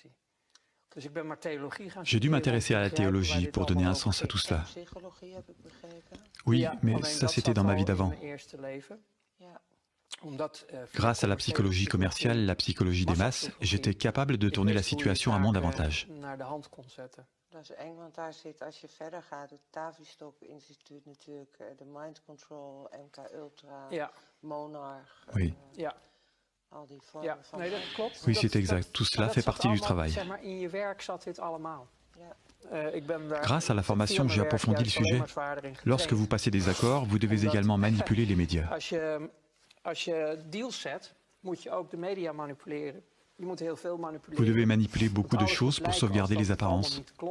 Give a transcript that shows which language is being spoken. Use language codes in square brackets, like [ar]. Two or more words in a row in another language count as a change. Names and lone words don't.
[fr] J'ai dû m'intéresser à la théologie pour donner un sens à tout cela. Oui, mais ça c'était dans ma vie d'avant. Grâce à la psychologie commerciale, la psychologie des masses, j'étais capable de tourner la situation à mon avantage. [nl] Dat is eng, want daar zit, als je verder gaat, het Tavistock Instituut natuurlijk, de [en] Mind Control, [nl] MK Ultra, Monarch, [fr] oui. [nl] al die vormen van... [fr] Oui, c'est exact. Tout cela fait partie du travail. Grâce à la formation, j'ai approfondi le sujet. Lorsque vous passez des accords, vous devez également manipuler les médias. Vous devez manipuler beaucoup de choses pour sauvegarder les apparences.